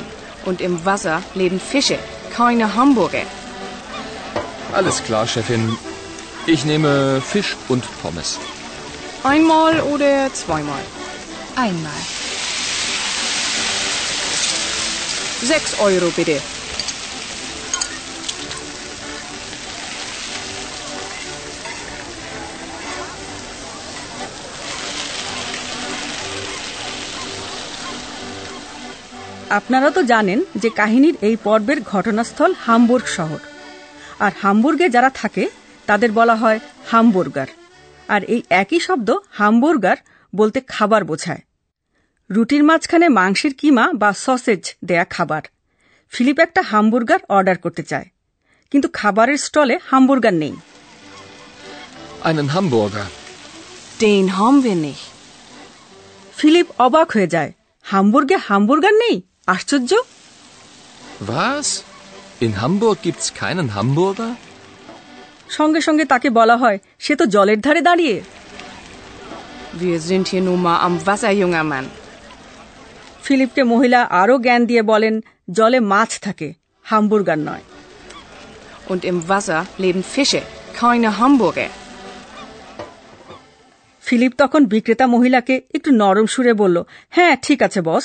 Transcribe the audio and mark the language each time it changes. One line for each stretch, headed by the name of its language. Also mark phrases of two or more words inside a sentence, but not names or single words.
German: Und im Wasser leben Fische, keine Hamburger. Alles klar, Chefin. Ich nehme Fisch und Pommes. Einmal oder zweimal? Einmal. 6 Euro bitte.
Bangla: আপনারা তো জানেন যে কাহিনীর এই পর্বের ঘটনাস্থল হামবুর্গ শহর, আর হামবুর্গে যারা থাকে তাদের বলা হয় হামবুর্গার। আর এই একই শব্দ হামবুর্গার বলতে খাবার বোঝায়। রুটির মাঝখানে মাংসের কিমা বা সসেজ দেয়া খাবার। ফিলিপ একটা হামবুর্গার অর্ডার করতে চায়, কিন্তু খাবারের স্টলে হামবুর্গার নেই।
German: Einen Hamburger. Den haben wir nicht.
Bangla: ফিলিপ অবাক হয়ে যায়, হামবুর্গে হামবুর্গার নেই? আশ্চর্য!
German: Was? In Hamburg gibt's keinen Hamburger?
Bangla: সঙ্গে সঙ্গে তাকে বলা হয় সে তো জলের ধারে দাঁড়িয়ে।
German: Wir sind hier nun mal am Wasser, junger Mann.
Bangla: ফিলিপকে মহিলা আরও জ্ঞান দিয়ে বলেন জলে মাছ থাকে, হামবুর্গার নয়।
German: Und im Wasser leben Fische, keine Hamburger.
Bangla: ফিলিপ তখন বিক্রেতা মহিলাকে একটু নরম সুরে বলল, হ্যাঁ ঠিক আছে বস।